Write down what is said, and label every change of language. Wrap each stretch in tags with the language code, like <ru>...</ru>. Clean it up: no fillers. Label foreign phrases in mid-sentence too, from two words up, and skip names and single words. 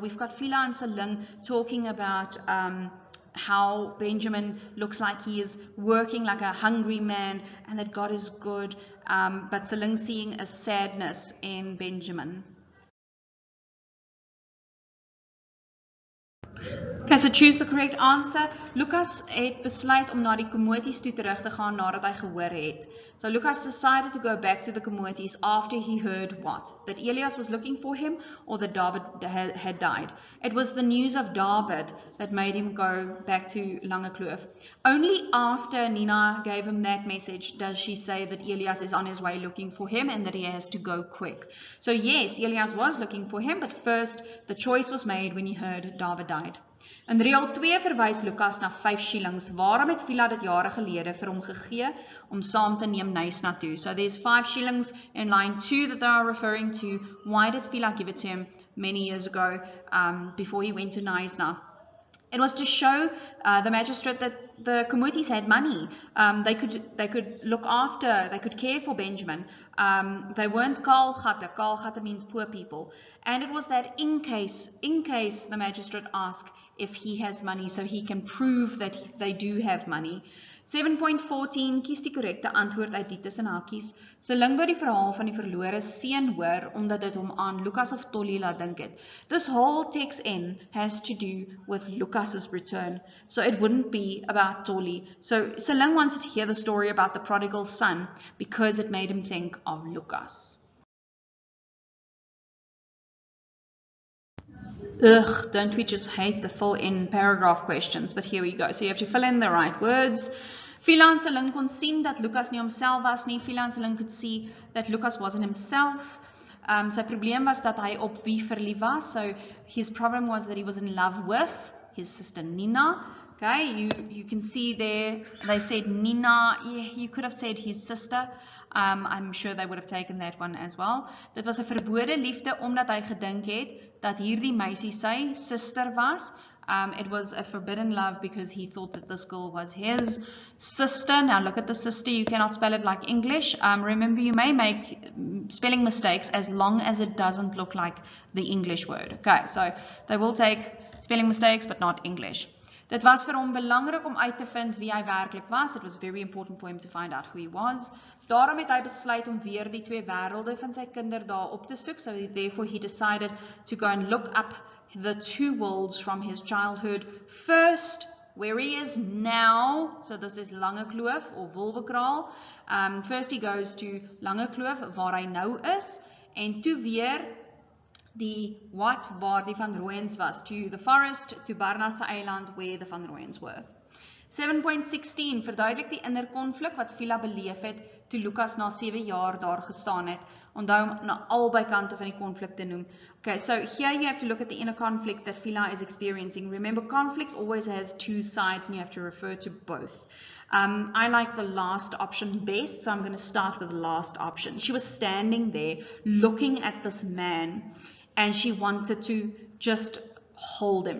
<en>We've got Fiela and Seling talking about how Benjamin looks like he is working like a hungry man and that God is good, but Seling seeing a sadness in Benjamin. Okay, so choose the correct answer.</en> <af>Lucas het besluit om na die Komoties toe terug te gaan nadat hy gehoor het.</af> <en>So Lucas decided to go back to the Komoties after he heard what? That Elias was looking for him or that David had died. It was the news of David that made him go back to Lange Kloof. Only after Nina gave him that message does she say that Elias is on his way looking for him and that he has to go quick. So yes, Elias was looking for him, but first the choice was made when he heard David died.</en> <af>In reël 2 verwys Lucas na 5 shillings. Waarom het Fiela dit jare gelede vir hom gegee om saam te neem Knysna toe?</af> <en>So there's 5 shillings in line 2 that they are referring to. Why did Fiela give it to him many years ago before he went to Knysna? It was to show the magistrate that the Komoties had money. They could look after, they could care for Benjamin. They weren't kaalgatte. Kaalgatte means poor people. And it was that in case the magistrate asked if he has money, so he can prove that they do have money.</en> <af>7.14, kies die korrekte antwoord uit die tussen hakies. Seling wou die verhaal van die verlore seun hoor, omdat dit hom aan Lucas of Tolly laat dink het.</af> <en>This whole text N has to do with Lucas's return, so it wouldn't be about Tolly. So Seling wanted to hear the story about the prodigal son because it made him think of Lucas. Ugh, don't we just hate the fill-in paragraph questions? But here we go. So you have to fill in the right words.</en> <af>Fiela en Seling kon sien dat Lucas nie homself was nie.</af> <en>Fiela en Seling could see that Lucas wasn't himself.</en> <af>Sy probleem was dat hy op wie verlief was.</af> <en>So his problem was that he was in love with his sister Nina. Okay, you can see there, they said Nina. Yeah, you could have said his sister. I'm sure they would have taken that one as well.</en> <af>Dit was 'n verbode liefde omdat hy gedink het dat hierdie meisie sy sister was.</af> <en>It was a forbidden love because he thought that this girl was his sister. Now look at the sister, you cannot spell it like English. Remember, you may make spelling mistakes as long as it doesn't look like the English word. Okay, so they will take spelling mistakes but not English.</en> <af>Dit was vir hom belangrik om uit te vind wie hy werklik was.</af> <en>It was very important for him to find out who he was.</en> <af>Daarom het hy besluit om weer die twee wêrelde van sy kinder daar op te soek.</af> <en>So therefore he decided to go and look up the two worlds from his childhood. First, where he is now, so this is Lange Kloof or Wolwekraal. First he goes to Lange Kloof</en> <af>waar hy nou is, en toe weer die waar die Van Rooyens was,</af> <en>to the forest, to Barnardse Eiland where the Van Rooyens were.</en> <af>7.16 verduidelik die innerkonflik wat Fiela beleef het toe Lucas na 7 jaar daar gestaan het. Onthou om na albei kante van die konflik te noem.</af> <en>Okay, so here you have to look at the inner conflict that Fiela is experiencing. Remember, conflict always has two sides and you have to refer to both. I like the last option best, so I'm going to start with the last option. She was standing there looking at this man and she wanted to just hold him.</en>